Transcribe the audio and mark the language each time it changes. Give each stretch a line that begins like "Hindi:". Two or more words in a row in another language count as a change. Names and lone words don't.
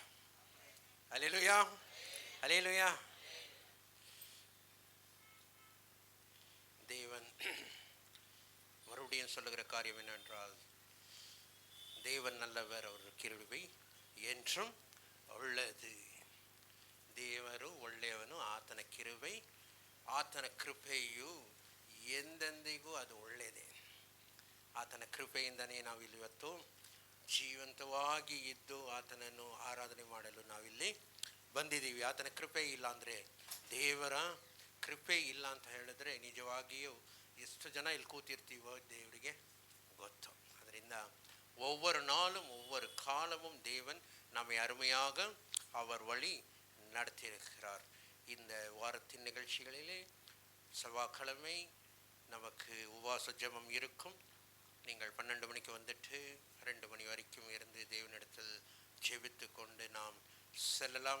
Tamil: அல்லேலூயா, அல்லேலூயா. தேவன் மறுபடியும் சொல்லுகிற காரியம் என்னென்றால், தேவன் நல்லவர், அவர் கிருபை என்றும் உள்ளது.
Kannada: ದೇವರು ಒಳ್ಳೆಯವನು, ಆತನ ಕಿರುಬೈ ಆತನ ಕೃಪೆಯು ಎಂದೆಂದಿಗೂ ಅದು ಒಳ್ಳೆಯದೇ. ಆತನ ಕೃಪೆಯಿಂದನೇ ನಾವಿಲ್ಲಿವತ್ತು ಜೀವಂತವಾಗಿ ಇದ್ದು ಆತನನ್ನು ಆರಾಧನೆ ಮಾಡಲು ನಾವಿಲ್ಲಿ ಬಂದಿದ್ದೀವಿ. ಆತನ ಕೃಪೆ ಇಲ್ಲ ಅಂದರೆ, ದೇವರ ಕೃಪೆ ಇಲ್ಲ ಅಂತ ಹೇಳಿದ್ರೆ ನಿಜವಾಗಿಯೂ ಎಷ್ಟು ಜನ ಇಲ್ಲಿ ಕೂತಿರ್ತೀವೋ ದೇವರಿಗೆ ಗೊತ್ತು.
Tamil: ಅದರಿಂದ ஒவ்வொரு நாளும் ஒவ்வொரு காலமும் தேவன் நம்மை அருமையாக அவர் வழி நடத்தியிருக்கிறார். இந்த வாரத்தின் நிகழ்ச்சிகளிலே செவ்வாய்க்கிழமை நமக்கு உபவாச ஜெபம் இருக்கும். நீங்கள் 12 மணிக்கு வந்துட்டு 2 மணி வரைக்கும் இருந்து தேவனிடத்தில் ஜெபித்து கொண்டு நாம் செல்லலாம்.